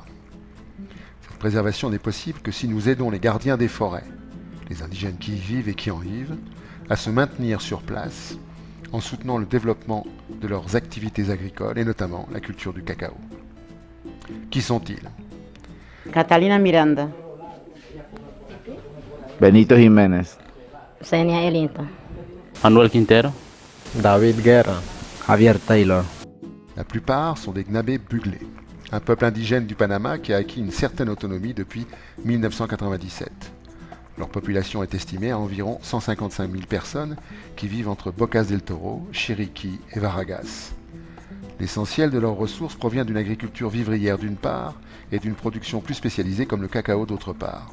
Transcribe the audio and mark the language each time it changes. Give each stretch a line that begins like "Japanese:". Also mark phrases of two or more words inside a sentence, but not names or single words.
French: Cette préservation n'est possible que si nous aidons les gardiens des forêts, les indigènes qui y vivent et qui en vivent, à se maintenir sur place en soutenant le développement de leurs activités agricoles et notamment la culture du cacao. Qui sont-ils? Catalina Miranda, Benito Jiménez, Xenia Elinto, Manuel Quintero, David Guerra, Javier Taylor. La plupart sont des Gnabé buglés, un peuple indigène du Panama qui a acquis une certaine autonomie depuis 1997. Leur population est estimée à environ 155 000 personnes qui vivent entre Bocas del Toro, Chiriquí et Varagas. L'essentiel de leurs ressources provient d'une agriculture vivrière d'une part et d'une production plus spécialisée comme le cacao d'autre part.